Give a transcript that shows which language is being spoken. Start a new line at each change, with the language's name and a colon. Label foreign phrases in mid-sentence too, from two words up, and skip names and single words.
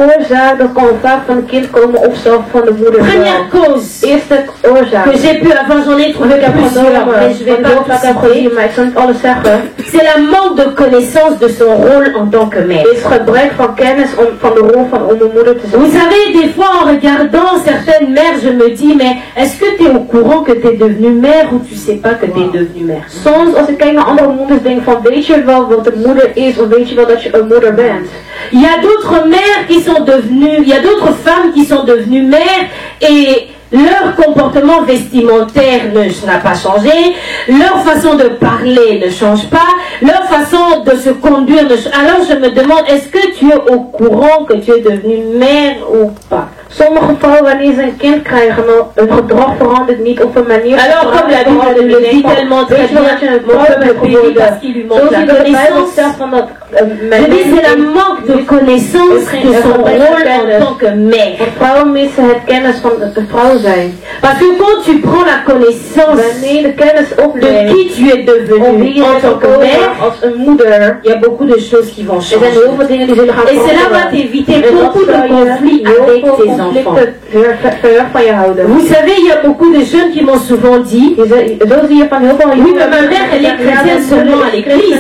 French: Première cause que j'ai pu avoir, j'en ai trouvé plusieurs, mais je ne vais pas tout citer. C'est la manque de connaissance de son rôle en tant que mère. Vous savez, des fois en regardant certaines mères, je me dis, mais est-ce que tu es au courant que tu es devenue mère ou tu ne sais pas que tu es devenue mère?
Dutch: Soms als ik kijk naar andere moeders denk van, weet je wel wat de moeder is of weet je wel dat je een moeder bent?
French: Il y a d'autres mères qui sont devenues, il y a d'autres femmes qui sont devenues mères et leur comportement vestimentaire n'a pas changé, leur façon de parler ne change pas, leur façon de se conduire ne change pas. Alors je me demande, est-ce que tu es au courant que tu es devenue mère ou pas?
Dutch: Sommige vrouwen, wanneer ze een kind krijgen, hun gedrag verandert niet op een manier.
French: Alors, comme la Bible le dit tellement très bien, mon peuple périt parce qu'il lui manque la connaissance. Je dis, c'est la manque de connaissance de son rôle en tant que mère.
Dutch: Vrouwen missen het kennis van de vrouw zijn.
French: Parce que quand tu prends la connaissance de qui tu es devenu en tant que mère, il y a beaucoup de choses qui vont changer. Et cela va t'éviter beaucoup de conflits avec tes enfants. Vous savez, il y a beaucoup de jeunes qui m'ont souvent dit, oui, mais ma mère, elle est chrétienne seulement à l'église.